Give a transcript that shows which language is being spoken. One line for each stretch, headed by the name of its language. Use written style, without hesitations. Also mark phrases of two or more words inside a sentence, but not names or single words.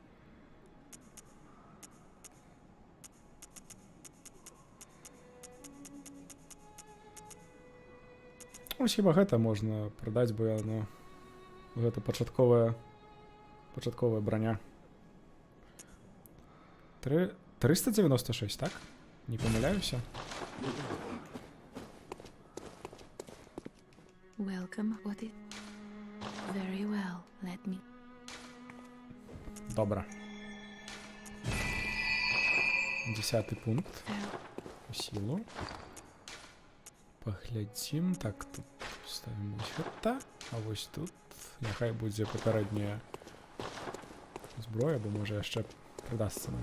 Belarusian: Ось хіба гэта можна прадаць, бо яно... Гэта пачатковая броня. 396, так? Не памыляюся?
English: Welcome, what it? Very well, let me.
Belarusian: Добра. 10-й пункт. Сілу. Паглядзім. Так, тут ставім вось гэта. А вось тут няхай будзе папярэдняя зброя, бо можа яшчэ прыдасца нам.